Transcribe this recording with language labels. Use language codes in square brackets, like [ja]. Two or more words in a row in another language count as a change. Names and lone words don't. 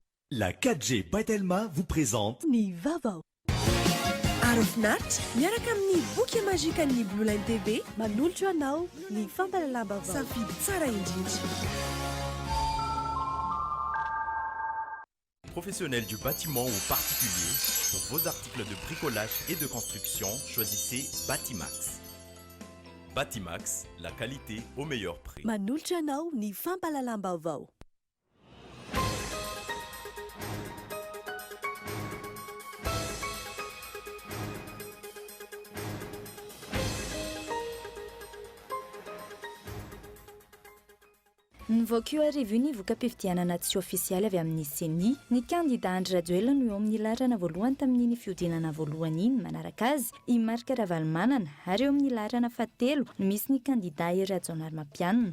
[fr] La 4G By vous présente [mg] Ny Vaovao. Arofinaritra miaraka amin'ny boky magique ny Blue Line TV Manolotra anao ny fampalalam-baovao. safidy tsara indrindra. [fr] Professionnels du bâtiment ou particulier, pour vos articles de bricolage et de construction, choisissez Batimax. Batimax, la qualité au meilleur prix. [mg] Manolotra anao ny fampalalam-baovao. Nivoaka io arivo ny voka-pifidianana tsy ofisialy avy amin'ny CENI, ny kandida Andry Rajoelina no eo amin'ny laharana voalohany tamin'iny fiodinana voalohany iny manaraka azy i Marika Ravalomanana, ary eo amin'ny laharana fahatelo no misy ny kandida Hery Rajaonarimampianina.